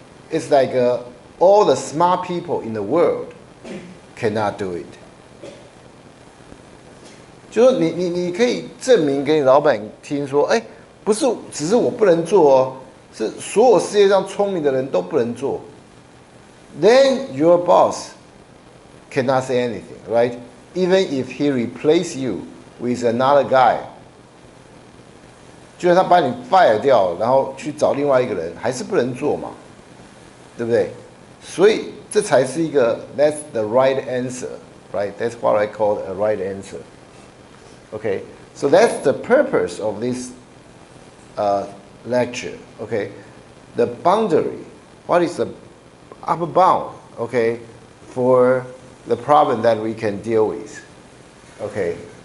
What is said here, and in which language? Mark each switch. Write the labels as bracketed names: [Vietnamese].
[English] It's like all the smart people in the world cannot do it. [Chinese] 就说你可以证明给你老板听说，不是只是我不能做哦，是所有世界上聪明的人都不能做。 [English] Then your boss cannot say anything, right? Even if he replace you with another guy, [Chinese] 就算他把你 fire 掉，然后去找另外一个人，还是不能做嘛，对不对？所以这才是一个 [English] that's the right answer, right? That's what I call a right answer. Okay, so that's the purpose of this lecture. Okay, the boundary. What is the upper bound, okay, for the problem that we can deal with, okay?